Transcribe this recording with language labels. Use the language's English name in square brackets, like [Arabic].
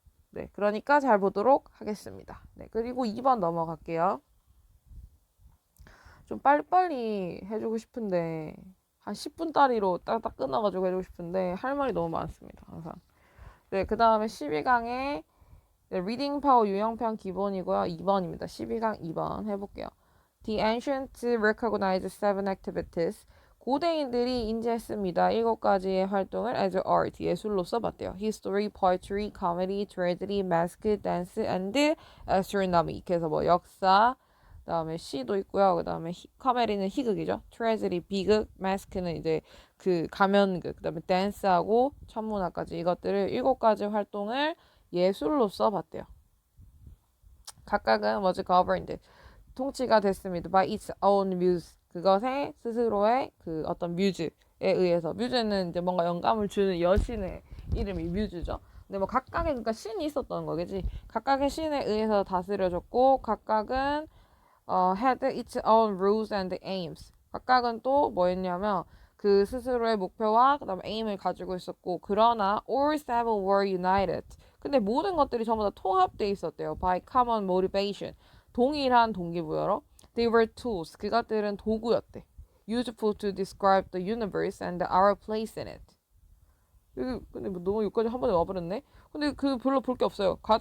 [Korean] 네, 그러니까 잘 보도록 하겠습니다. 네, 그리고 2번 넘어갈게요. 좀 빨리빨리 해주고 싶은데 한 10분 따리로 딱딱 끊어가지고 해주고 싶은데 할 말이 너무 많습니다. 항상. 네, 그 다음에 12강에 네, 리딩 파워 유형편 기본이고요. 2번입니다. 12강 2번 해볼게요. [English] The ancients recognized seven activities. [Korean] 고대인들이 인지했습니다. 7가지의 활동을 [English] as art, [Korean] 예술로서 봤대요. [English] History, poetry, comedy, tragedy, mask, dance, and astronomy. [Korean] 그래서 뭐 역사, 그 다음에 시도 있고요. 그 다음에 코미디는 희극이죠. 트레저리 비극, 마스크는 이제 그 가면극, 그 다음에 댄스하고 천문학까지 이것들을 7가지 활동을 예술로서 봤대요. 각각은 [English] was governed, [Korean] 통치가 됐습니다. [English] by its own muse, [Korean] 그것의 스스로의 그 어떤 뮤즈에 의해서. 뮤즈는 이제 뭔가 영감을 주는 여신의 이름이 뮤즈죠. 근데 뭐 각각의 그러니까 신이 있었던 거겠지. 각각의 신에 의해서 다스려졌고 각각은 [English] had its own rules and aims. [Korean] 각각은 또 뭐였냐면 그 스스로의 목표와 그다음에 aim을 가지고 있었고 그러나 [English] all seven were united. [Korean] 근데 모든 것들이 전부 다 통합돼 있었대요. [English] by common motivation. [Korean] 동일한 동기부여로. [English] They were tools. [Korean] 그것들은 도구였대. [English] useful to describe the universe and our place in it. [Korean] 근데 뭐 너무 여기까지 한 번에 와버렸네. 근데 그 별로 볼 게 없어요.